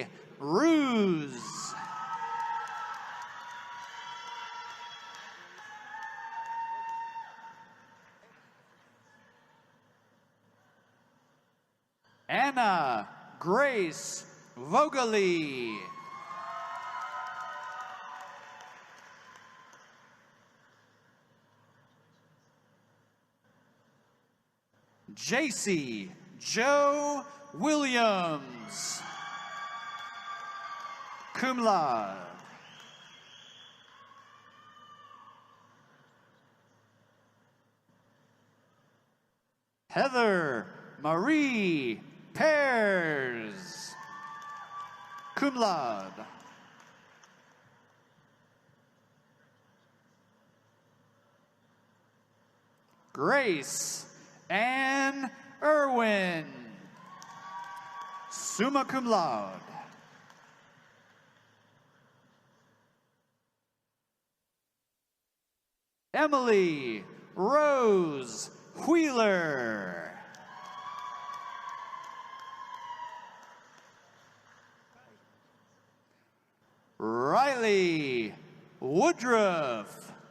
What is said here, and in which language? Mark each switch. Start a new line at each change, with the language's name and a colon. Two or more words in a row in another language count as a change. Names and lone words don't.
English: Ruse. Anna Grace Vogely. JC Joe Williams,
Latin: cum laude.
English: Heather Marie Pears,
Latin: cum laude.
English: Grace Ann Irwin,
Latin: summa cum laude.
English: Emily Rose Wheeler. Riley Woodruff.